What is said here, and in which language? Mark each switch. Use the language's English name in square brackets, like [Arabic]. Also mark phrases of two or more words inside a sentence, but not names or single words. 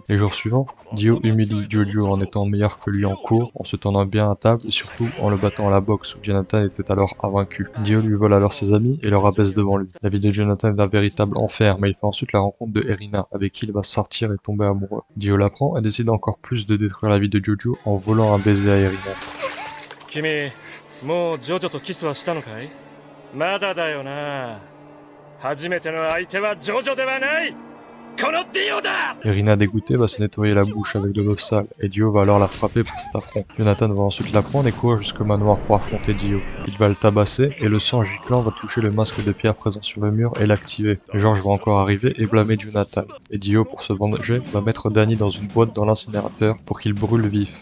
[French] Les jours suivants, Dio humilie Jojo en étant meilleur que lui en cours, en se tendant bien à table et surtout en le battant à la boxe où Jonathan était alors invaincu. Dio lui vole alors ses amis et leur abaisse devant lui. La vie de Jonathan est un véritable enfer, mais il fait ensuite la rencontre de Erina, avec qui il va sortir et tomber amoureux. Dio l'apprend et décide encore plus de détruire la vie de Jojo en volant un baiser à Erina. [Japanese] 君、もうジョジョとキスはしたのかい？まだだよな。初めての相手はジョジョではない。このディオだ！ [French] Erina dégoûtée va se nettoyer la bouche avec de l'eau sale, et Dio va alors la frapper pour cet affront. Jonathan va ensuite la prendre et courir jusqu'au manoir pour affronter Dio. Il va le tabasser, et le sang giclant va toucher le masque de pierre présent sur le mur et l'activer. George va encore arriver et blâmer Jonathan. Et Dio, pour se venger, va mettre Danny dans une boîte dans l'incinérateur pour qu'il brûle vif.